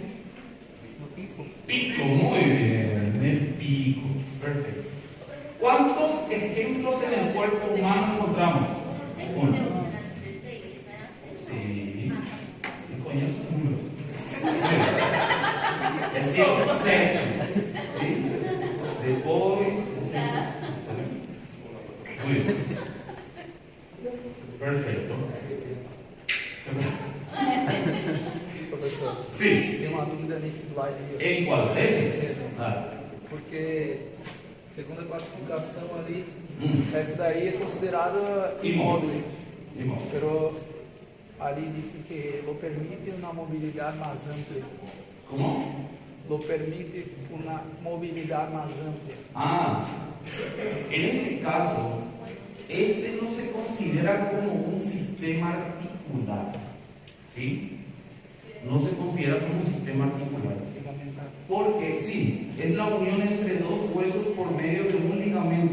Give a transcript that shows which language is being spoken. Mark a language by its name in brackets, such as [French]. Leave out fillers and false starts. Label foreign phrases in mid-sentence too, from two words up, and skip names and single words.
[Spanish] Pico, muy bien, el pico, perfecto. ¿Cuántos ejemplos en el cuerpo humano encontramos? Uno. Sí. ¿Qué coño es un número? Es decir, 7. ¿Sí? [English] The boys. [Spanish] Muy bien. Perfecto. [Portuguese] Professor, [Spanish] Sí. [Portuguese] tem uma dúvida nesse slide aí. [Spanish] ¿En cuál? ¿Ese? Ah. [Portuguese] Porque, segundo a classificação ali, Mm. essa daí é considerada Imóvel. imóvel. Imóvel. Pero ali disse que lo permite uma mobilidade mais ampla. [Spanish] ¿Cómo? [Portuguese] Lo permite uma mobilidade mais ampla. [Spanish] Ah, en este caso, este no se considera como un sistema articular. ¿sí? No se considera como un sistema articular. Porque sí, es la unión entre dos huesos por medio de un ligamento.